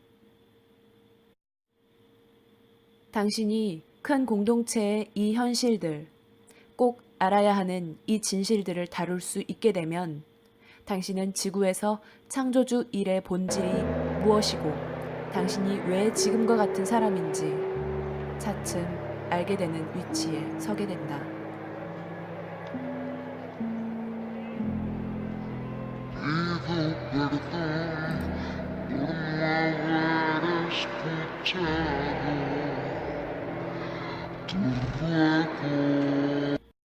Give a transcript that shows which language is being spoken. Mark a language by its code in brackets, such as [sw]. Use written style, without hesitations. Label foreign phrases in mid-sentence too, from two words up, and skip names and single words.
[ko] 당신이 큰 공동체의 이 현실들, 꼭 알아야 하는 이 진실들을 다룰 수 있게 되면 당신은 지구에서 창조주 일의 본질이 무엇이고 당신이 왜 지금과 같은 사람인지 차츰 알게 되는 위치에 서게 된다. [es] Vivo perdón por no haber escuchado tu ruego.